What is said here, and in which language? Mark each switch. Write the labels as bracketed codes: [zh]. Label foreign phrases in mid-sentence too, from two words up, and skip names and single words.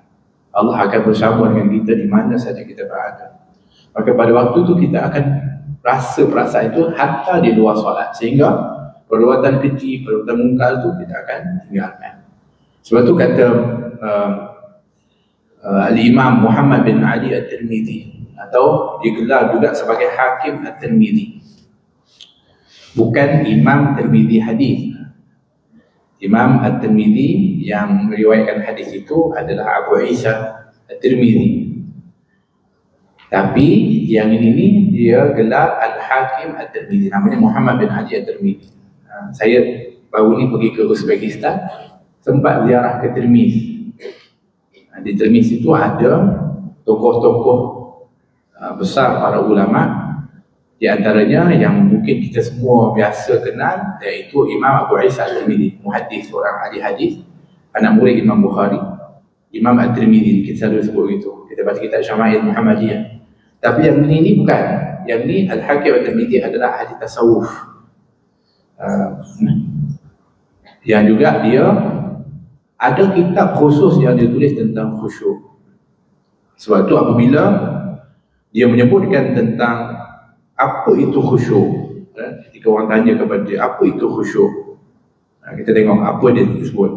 [ms] Allah akan bersama dengan kita di mana saja kita berada. Maka pada waktu itu kita akan rasa perasaan itu hatta di luar solat. Sehingga perbuatan keji, perbuatan mungkar itu kita akan tinggalkan. Sebab itu kata Al-Imam Muhammad bin Ali At-Tirmidhi, atau digelar juga sebagai Hakim At-Tirmidhi. Bukan Imam Tirmidhi hadis. Imam At-Tirmidhi yang meriwayatkan hadis itu adalah Abu Isa At-Tirmidhi. Tapi yang ini dia gelar Al-Hakim At-Tirmidhi. Namanya Muhammad bin Ali At-Tirmidhi. Saya baru ni pergi ke Uzbekistan, sempat ziarah ke Tirmiz. Di Tirmiz itu ada tokoh-tokoh besar para ulama. Di antaranya yang mungkin kita semua biasa kenal, iaitu Imam Abu Isa At-Tirmidhi, muhaddis, seorang ahli hadis, anak murid Imam Bukhari. Imam At-Tirmidhi, kita selalu sebut itu. Kita baca kitab Syama'il Muhammadiyah. Tapi yang ini bukan. Yang ini Al-Hakim At-Tirmidhi adalah ahli tasawuf. Yang juga dia ada kitab khusus yang dia tulis tentang khusyuk. Sebab itu apabila dia menyebutkan tentang apa itu khusyuk, ketika orang tanya kepada dia apa itu khusyuk, kita tengok apa dia sebut.